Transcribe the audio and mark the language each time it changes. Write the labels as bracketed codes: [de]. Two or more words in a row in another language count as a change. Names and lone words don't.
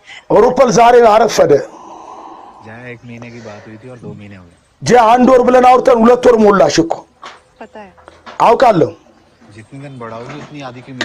[am] ሩፐል ዛሬ አረፈደ [hi] जहाँ 1 महीने की बात हुई थी और 2 महीने हो गए [am] ጄ አንድ ወር ብለን አውርተን 2 ወር ሞላሽ እኮ [hi] पता है [am] አውቃለሁ [hi] जितनी दिन बढ़ाओगी उतनी आदि की